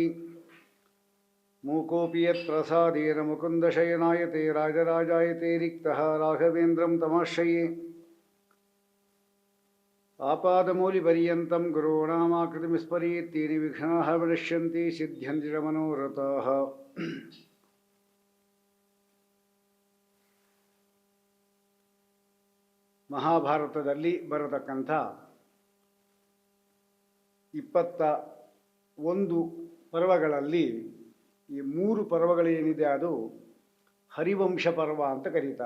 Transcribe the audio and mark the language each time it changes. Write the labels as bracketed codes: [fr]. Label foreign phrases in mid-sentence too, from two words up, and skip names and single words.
[sa] ಮೂಕೋऽಪಿ ಯತ್ಪ್ರಸಾದೇನ ಮುಕುಂದಶಯನಾಯತೆ ರಾಜರಾಜಾಯತೆ ರಿಕ್ತಃ ರಾಘವೇಂದ್ರಂ ತಮಾಶ್ರಯೇ. ಆಪಾದಮೂಲಿಪರ್ಯಂతం ಗುರುಣಾಮಾಕೃತಿಂ ತೇನ ವಿಘ್ನಾಃ ಪ್ರಣಶ್ಯಂತಿ ಸಿದ್ಧ್ಯಂತಿ ಚ ಮನೋರಥಾಃ. [kn] ಮಹಾಭಾರತದಲ್ಲಿ ಬರತಕ್ಕಂಥ 21 ಪರ್ವಗಳಲ್ಲಿ ಈ 3 ಪರ್ವಗಳೇನಿದೆ ಅದು ಹರಿವಂಶ ಪರ್ವ ಅಂತ ಕರೀತಾರೆ.